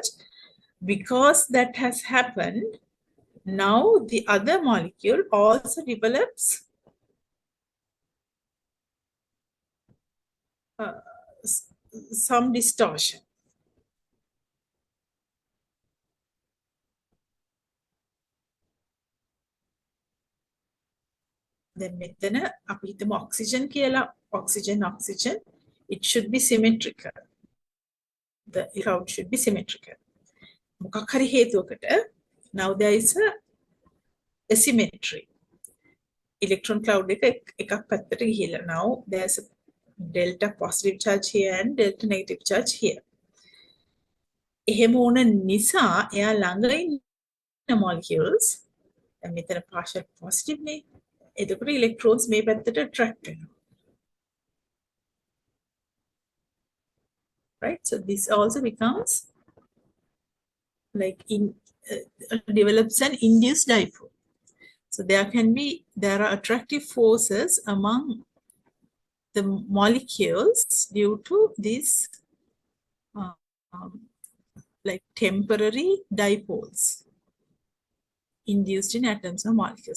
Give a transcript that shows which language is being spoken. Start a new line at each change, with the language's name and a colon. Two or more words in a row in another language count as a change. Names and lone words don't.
English: Because that has happened, now the other molecule also develops some distortion.
Sinhala: Then මෙතන අපි හිතමු oxygen කියලා.
English: Oxygen, it should be symmetrical. The cloud should be symmetrical.
Sinhala: මොකක් හරි හේතුවකට
English: now there is a asymmetry.
Sinhala: Electron cloud එකක් පැත්තට ගිහිලා.
English: Now there's a delta positive charge here and delta negative charge here.
Sinhala: එහෙම වුණ නිසා එයා ළඟ ඉන්න molecules දැන් මෙතන
English: partial positive
Sinhala: නේ. එතකොට electrons මේ පැත්තට attract වෙනවා.
English: Right? So this also becomes like develops an induced dipole. So there are attractive forces among the molecules due to this like temporary dipoles induced in atoms or molecules.